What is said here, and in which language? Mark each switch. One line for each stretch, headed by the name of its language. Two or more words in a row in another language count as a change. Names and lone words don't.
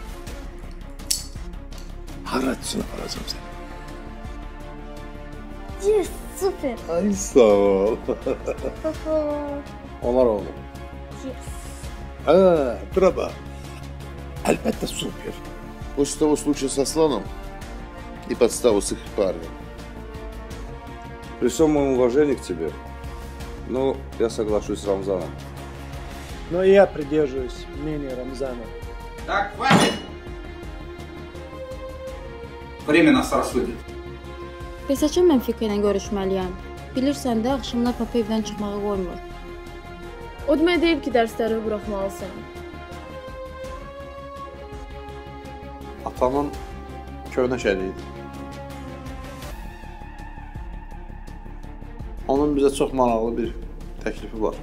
Azerbaijani: Haraçını alacağım səni.
English: Yes, super.
Azerbaijani: Ay sağ ol. Onlar oğlum.
English: Yes.
Azerbaijani: Ha, bravo. Əlbəttə super.
Russian: После того случая со слоном и подставу с их парнем. При всем моем уважении к тебе, но я соглашусь с Рамзаном. Но и я придерживаюсь мнения Рамзана. Так, хватит! Время нас рассудит.
Azerbaijani: Bəs açın mən Fika ilə görüşməliyəm. Bilirsən də, axşamlar papa evdən çıxmağı qoymur. O demək deyib ki, dərsləri buraxmalısan. Atamın köhnə şəriydi. Onun bizə çox maraqlı bir təklifi var.